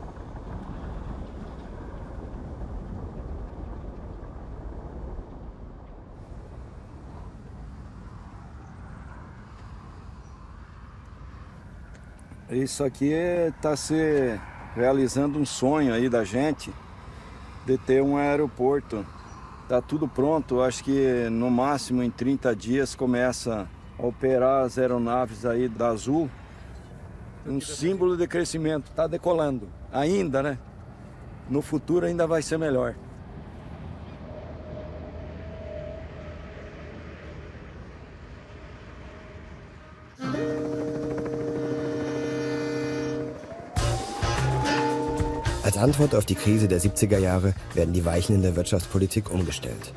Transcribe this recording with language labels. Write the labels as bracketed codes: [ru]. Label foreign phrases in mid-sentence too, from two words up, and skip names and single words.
[pt] Isso aqui está se realizando um sonho aí da gente de ter um aeroporto. Está tudo pronto, acho que no máximo em 30 dias começa a operar as aeronaves aí da Azul. Um símbolo de crescimento, está decolando ainda, né? No futuro ainda vai ser melhor. [de] Als Antwort auf die Krise der 70er Jahre werden die Weichen in der Wirtschaftspolitik umgestellt.